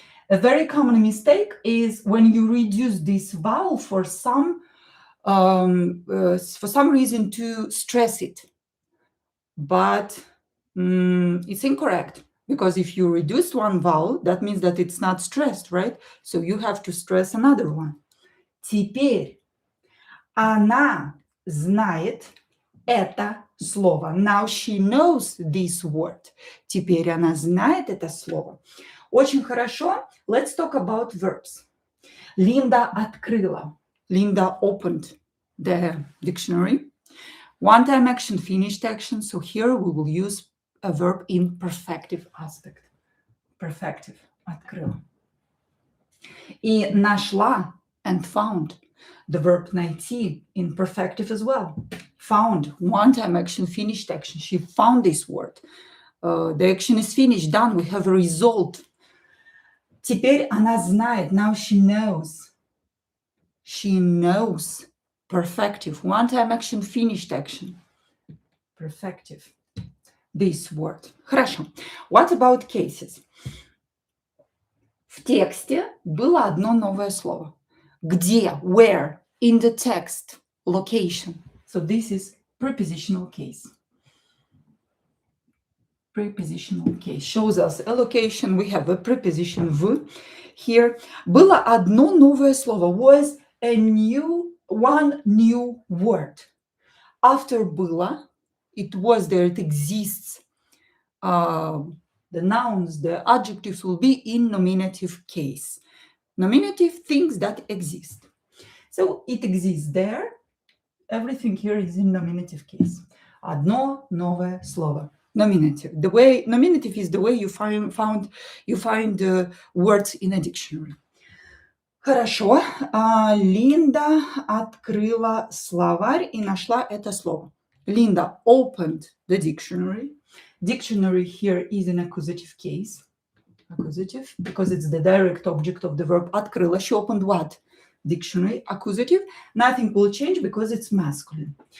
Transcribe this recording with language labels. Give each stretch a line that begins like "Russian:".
English: A very common mistake is when you reduce this vowel for some reason to stress it. But it's incorrect, because if you reduce one vowel, that means that it's not stressed, right? So you have to stress another one.
Russian: Теперь она знает это слово.
English: Now she knows this word.
Russian: Теперь она знает это слово. Очень хорошо.
English: Let's talk about verbs. Linda открыла. Linda opened the dictionary. One-time action, finished action. So here we will use a verb in perfective aspect. Perfective. Открыла.
Russian: И нашла
English: and found. The verb найти in perfective as well. Found, one-time action, finished action. She found this word. The action is finished, done. We have a result.
Russian: Теперь она знает.
English: Now she knows. She knows. Perfective, one-time action, finished action. Perfective. This word. Хорошо. What about cases?
Russian: В тексте было одно новое слово.
English: Где, where, in the text, location. So this is prepositional case. Prepositional case shows us a location. We have a preposition в here.
Russian: Было одно новое слово.
English: Was one new word. After было, it was there, it exists. The nouns, the adjectives will be in nominative case. Nominative, things that exist. So it exists there. Everything here is in nominative case.
Russian: Одно новое слово. Nominative.
English: The way nominative is the way you find words in a dictionary.
Russian: Хорошо. Линда открыла словарь и нашла это слово.
English: Linda opened the dictionary. Dictionary here is an accusative case. Accusative, because it's the direct object of the verb открыла. She opened what? Dictionary. Accusative. Nothing will change because it's masculine.